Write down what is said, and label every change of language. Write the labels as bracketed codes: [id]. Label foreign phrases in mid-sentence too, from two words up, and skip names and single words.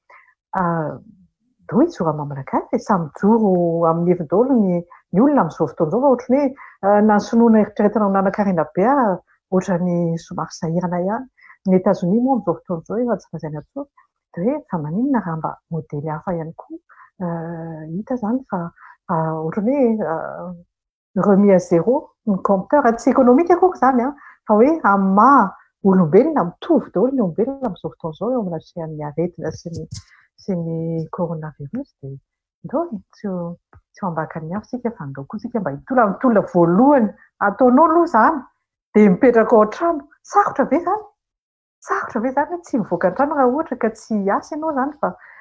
[mg] do ijoro amin'ny malagasy samy joro amin'ny hevin-daholo ny olona amin'izao fotoan'izao fa ohatrany hoe na ny sonoana eritreretina nanankarena be ohatrany somary sahirana ihany ny Etazonia moa amin'izao fotoan'izao efa tsy lazaina intsony dia hoe fa maninona raha mba modely hafa ihany koa hita zany fa ohatrany hoe [fr] remis à zéro ny compteur [mg] tsy économique akory zany fa hoe amin'ny maha olombelona mitovy daholo ny olombelona amin'izao fotoan'izao eo amin'ny asehan'ny aretina sy ny coronavirus dia ndao tsy ho ambaka ny hafa sika fa ndao koa sika mba hitolona voalohany ataonao aloha zany dia mipetraka ao an-trano sarotra ve zany tsy mivoaka an-trano raha ohatra ka tsy asa ianao zany fa